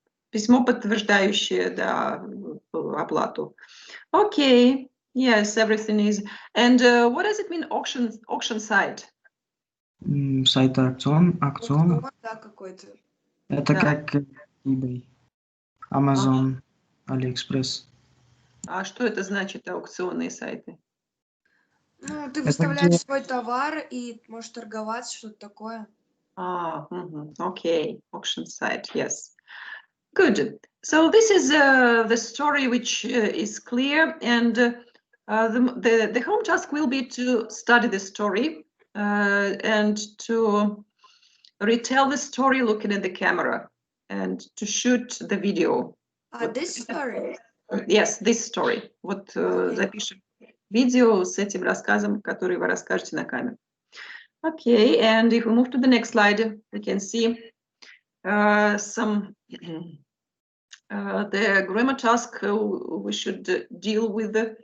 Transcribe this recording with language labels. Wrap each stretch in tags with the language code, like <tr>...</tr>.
<ru>Письмо, подтверждающее, да, оплату.</ru> <en>Okay. Yes, everything is. And what does it mean, auction site?</en> <ru>Сайт аукциона. Да, какой-то. Это как eBay, Amazon, AliExpress. А что это значит, аукционные сайты? Ну, ты выставляешь свой товар и можешь торговать, что-то такое.</ru> <en>Okay, auction site, yes. Good. So this is the story which is clear, and the home task will be to study the story and to retell the story looking at the camera and to shoot the video. This story? Yes, this story.</en> <ru>Вот запишем видео с этим рассказом, который вы расскажете на камеру.</ru> <en>Okay, and if we move to the next slide, we can see some the grammar task we should deal with</en>